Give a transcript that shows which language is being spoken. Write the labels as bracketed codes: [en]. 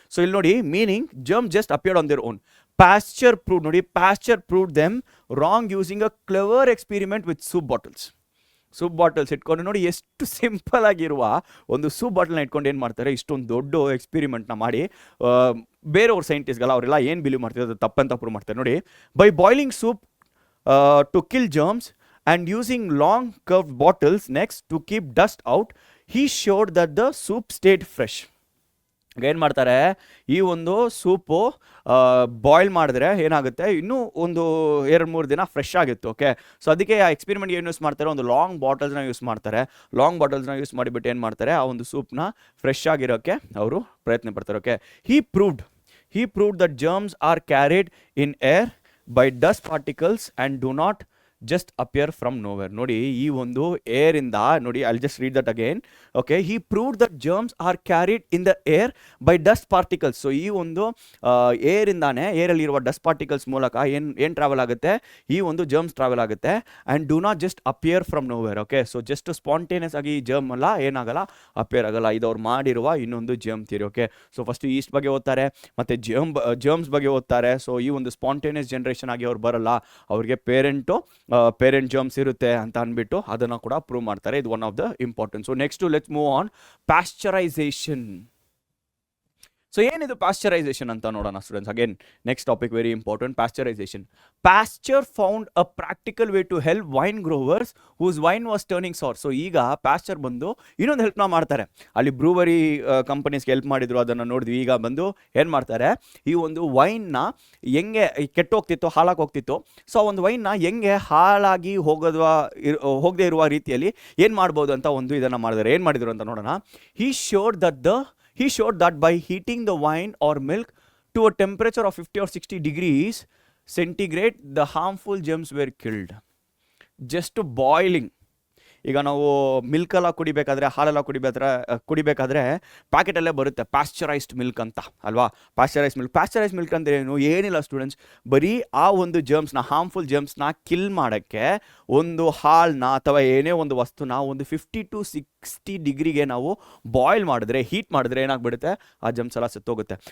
[en] So ಇಲ್ಲಿ ನೋಡಿ, meaning germ just appeared on their own. Pasteur proved them wrong using a clever experiment with soup bottles [kn] ಇಟ್ಕೊಂಡು. ನೋಡಿ ಎಷ್ಟು simple ಆಗಿರುವ ಒಂದು ಸೂಪ್ ಬಾಟಲ್ನ ಇಟ್ಕೊಂಡು ಏನು ಮಾಡ್ತಾರೆ, ಇಷ್ಟೊಂದು ದೊಡ್ಡ ಎಕ್ಸ್ಪೆರಿಮೆಂಟ್ನ ಮಾಡಿ ಬೇರೆಯವ್ರ ಸೈಂಟಿಸ್ಟ್ಗಲ್ಲ ಅವರೆಲ್ಲ ಏನು ಬಿಲೀವ್ ಮಾಡ್ತಾರೆ, ಅದು ತಪ್ಪಂತ ಪ್ರೂವ್ ಮಾಡ್ತಾರೆ. [en] ನೋಡಿ, by boiling soup to kill germs and using long curved bottles next to keep dust out, he showed that the soup stayed fresh. [kn] ಏನು ಮಾಡ್ತಾರೆ, ಈ ಒಂದು ಸೂಪು ಬಾಯ್ಲ್ ಮಾಡಿದ್ರೆ ಏನಾಗುತ್ತೆ, ಇನ್ನೂ ಒಂದು 2-3 ದಿನ ಫ್ರೆಶ್ ಆಗಿತ್ತು. ಓಕೆ, ಸೊ ಅದಕ್ಕೆ ಆ ಎಕ್ಸ್ಪೆರಿಮೆಂಟ್ ಏನು ಯೂಸ್ ಮಾಡ್ತಾರೆ, ಒಂದು ಲಾಂಗ್ ಬಾಟಲ್ಸ್ನ ಯೂಸ್ ಮಾಡಿಬಿಟ್ಟು ಏನು ಮಾಡ್ತಾರೆ, ಆ ಒಂದು ಸೂಪ್ನ ಫ್ರೆಶ್ ಆಗಿರೋಕ್ಕೆ ಅವರು ಪ್ರಯತ್ನ ಪಡ್ತಾರೆ. [en] Okay, he proved that germs are carried in air by dust particles and do not just appear from nowhere. [kn] ನೋಡಿ, ಈ ಒಂದು ಏರ್ ಇಂದ ನೋಡಿ, [en] I'll just read that again. Okay, he proved that germs are carried in the air by dust particles. [kn] So ಈ ಒಂದು air ಇಂದಾನೆ, ಏರಲ್ಲಿ ಇರುವ dust particles ಮೂಲಕ ಏನು ಟ್ರಾವೆಲ್ ಆಗುತ್ತೆ, ಈ ಒಂದು ಜರ್ಮ್ಸ್ ಟ್ರಾವೆಲ್ ಆಗುತ್ತೆ. [en] And do not just appear from nowhere. Okay, so just [kn] spontaneous ಆಗಿ ಜರ್ಮ್ ಎಲ್ಲ ಏನಾಗಲ್ಲ, ಅಪಿಯರ್ ಆಗಲ್ಲ. ಇದು ಅವ್ರು ಮಾಡಿರುವ ಇನ್ನೊಂದು germ theory. Okay, so first East ಬಗ್ಗೆ ಓದ್ತಾರೆ, ಮತ್ತು ಜರ್ಮ್ಸ್ ಬಗ್ಗೆ ಓದ್ತಾರೆ. ಸೊ ಈ ಒಂದು ಸ್ಪಾಂಟೇನಿಯಸ್ ಜನರೇಷನ್ ಆಗಿ ಅವ್ರು ಬರಲ್ಲ, ಅವ್ರಿಗೆ ಪೇರೆಂಟ್ ಜರ್ಮ್ಸ್ ಇರುತ್ತೆ ಅಂತ ಅಂದ್ಬಿಟ್ಟು ಅದನ್ನು ಕೂಡ ಪ್ರೂವ್ ಮಾಡ್ತಾರೆ. [en] ಇದು one of the important. So next let's move on, pasteurization. So ಏನಿದು pasteurization [kn] ಅಂತ ನೋಡೋಣ [en] Students. Again next topic very important, pasteurization. Pasteur found a practical way to help wine growers whose wine was turning sour. [kn] So ಈಗ Pasteur ಬಂದು ಇನ್ನೊಂದು ಹೆಲ್ಪ್ನ ಮಾಡ್ತಾರೆ. ಅಲ್ಲಿ brewery ಕಂಪನೀಸ್ಗೆ help ಮಾಡಿದ್ರು, ಅದನ್ನು ನೋಡಿದ್ವಿ. ಈಗ ಬಂದು ಏನು ಮಾಡ್ತಾರೆ, ಈ ಒಂದು ವೈನ್ನ ಹೆಂಗೆ ಕೆಟ್ಟೋಗ್ತಿತ್ತು, ಹಾಳಾಗಿ ಹೋಗ್ತಿತ್ತು, ಸೊ ಒಂದು ವೈನ್ನ ಹೆಂಗೆ ಹಾಳಾಗಿ ಹೋಗದೆ ಇರುವ ರೀತಿಯಲ್ಲಿ ಏನು ಮಾಡ್ಬೋದು ಅಂತ ಒಂದು ಇದನ್ನು ಮಾಡಿದ್ದಾರೆ. ಏನು ಮಾಡಿದ್ರು ಅಂತ ನೋಡೋಣ. [en] He showed that the He showed that by heating the wine or milk to a temperature of 50 or 60 degrees centigrade, the harmful germs were killed. Just boiling. [kn] ಈಗ ನಾವು ಮಿಲ್ಕೆಲ್ಲ ಕುಡಿಬೇಕಾದ್ರೆ ಹಾಲೆಲ್ಲ ಕುಡಿಬೇಕಾದ್ರೆ ಪ್ಯಾಕೆಟಲ್ಲೇ ಬರುತ್ತೆ ಪ್ಯಾಶ್ಚರೈಸ್ಡ್ ಮಿಲ್ಕ್ ಅಂತ ಅಲ್ವಾ. ಪ್ಯಾಶ್ಚರೈಸ್ ಮಿಲ್ಕ್ ಅಂದರೆ ಏನಿಲ್ಲ ಸ್ಟೂಡೆಂಟ್ಸ್, ಬರೀ ಆ ಒಂದು ಜರ್ಮ್ಸ್ನ, ಹಾರ್ಮ್ಫುಲ್ ಜರ್ಮ್ಸ್ನ ಕಿಲ್ ಮಾಡೋಕ್ಕೆ ಒಂದು ಹಾಲನ್ನ ಅಥವಾ ಏನೇ ಒಂದು ವಸ್ತುನ ಒಂದು 50 to 60 ಡಿಗ್ರಿಗೆ ನಾವು ಬಾಯ್ಲ್ ಮಾಡಿದ್ರೆ, ಹೀಟ್ ಮಾಡಿದ್ರೆ ಏನಾಗ್ಬಿಡುತ್ತೆ, ಆ ಜರ್ಮ್ಸ್ ಎಲ್ಲ ಸತ್ತೋಗುತ್ತೆ.